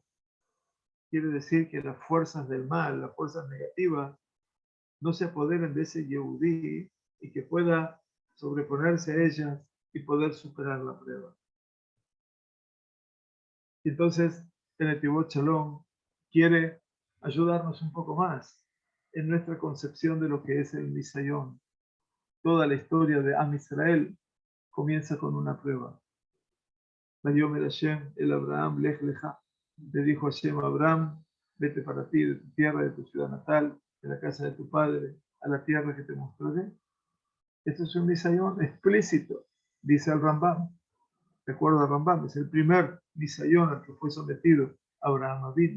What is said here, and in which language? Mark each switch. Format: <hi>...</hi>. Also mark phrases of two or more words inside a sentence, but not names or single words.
<es>Quiere decir que las fuerzas del mal, las fuerzas negativas, no se apoderen de ese Yehudí y que pueda sobreponerse a ellas y poder superar la prueba. Entonces, el Netivot Shalom quiere ayudarnos un poco más en nuestra concepción de lo que es el Nisayón. Toda la historia de</es> <he>עם ישראל</he> <es>comienza con una prueba.</es> <he>ויאמר השם אל אברהם לך לך.</he> <es>Le dijo Hashem a Abraham, vete para ti de tu tierra, de tu ciudad natal, de la casa de tu padre, a la tierra que te mostraré. Esto es un Nisayón explícito, dice el Rambam. Recuerda Rambam, es el primer Nisayón al que fue sometido Abraham Avinu.</es>